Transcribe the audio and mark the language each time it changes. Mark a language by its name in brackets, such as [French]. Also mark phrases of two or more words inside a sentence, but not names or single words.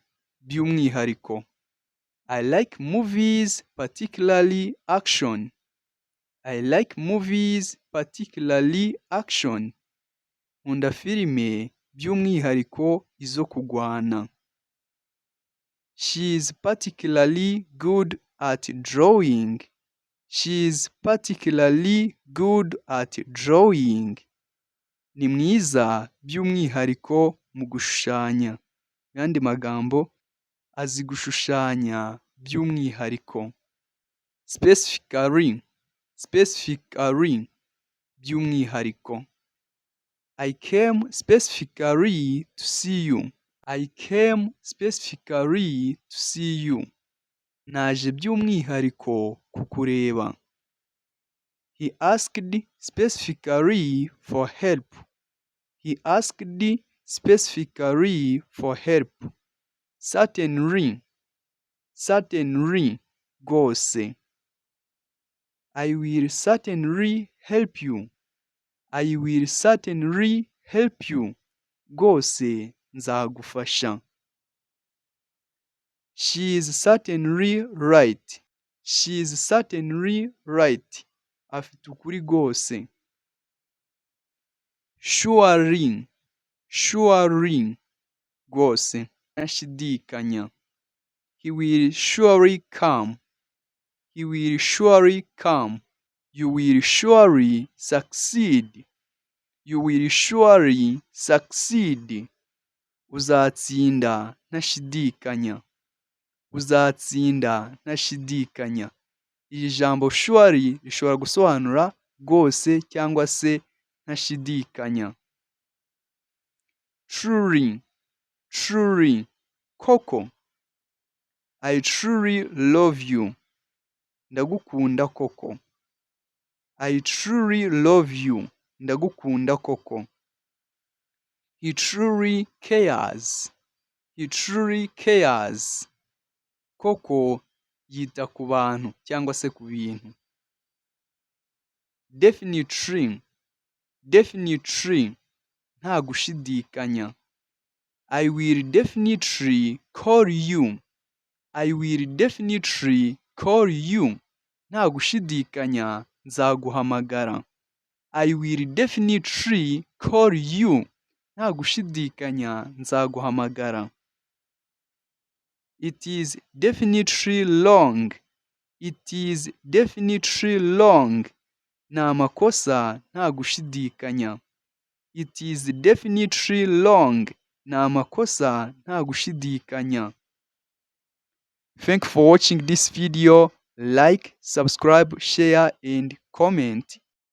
[Kinyarwanda] By'umwihariko. [English] I like movies, particularly action. I like movies, particularly action. [Kinyarwanda] Nkunda filime by'umwihariko izo kugwana. [English] She is particularly good at drawing. She is particularly good at drawing. [Kinyarwanda] Ni mwiza by'umwihariko mu gushushanya. Mu yandi magambo, azi gushushanya by'umwihariko. [English] Specifically. Specifically. [Kinyarwanda] By'umwihariko. [English] I came specifically to see you. I came specifically to see you. [Kinyarwanda] Naje by'umwihariko kukureba. [English] He asked specifically for help. He asked specifically for help. Certainly. Certainly. [Kinyarwanda] Rwose. [English] I will certainly help you. I will certainly help you. [Kinyarwanda] Rwose nzagufasha. [English] She is certainly right. She is certainly right. [Kinyarwanda] Afite ukuri rwose. [English] Surely. Surely. [Kinyarwanda] Rwose. Ntashidikanya. [English] He will surely come. He will surely come. You will surely succeed. You will surely succeed. [Kinyarwanda] Uzatsinda ntashidikanya. Uzatsinda ntashidikanya. Iri jambo surely rishobora gusobanura rwose cyangwa se ntashidikanya. [English] Truly. Truly. Koko. I truly love you. [Kinyarwanda] Ndagukunda koko. [English] I truly love you. [Kinyarwanda] Ndagukunda koko. [English] He truly cares. He truly cares. [Kinyarwanda] Koko yita ku bantu cyangwa se ku bintu. [English] Definitely. Definitely. [Kinyarwanda] Nta gushidikanya. [English] I will definitely call you. I will definitely call you. [Kinyarwanda] Nta gushidikanya nzaguhamagara. [English] I will definitely call you. [Kinyarwanda] Nta gushidikanya nzaguhamagara. [English] It is definitely wrong. It is definitely wrong. [Kinyarwanda] Ni amakosa nta gushidikanya. [English] It is definitely wrong. [Kinyarwanda] Ni amakosa nta gushidikanya. [English] Thank you for watching this video. Like, subscribe, share and comment.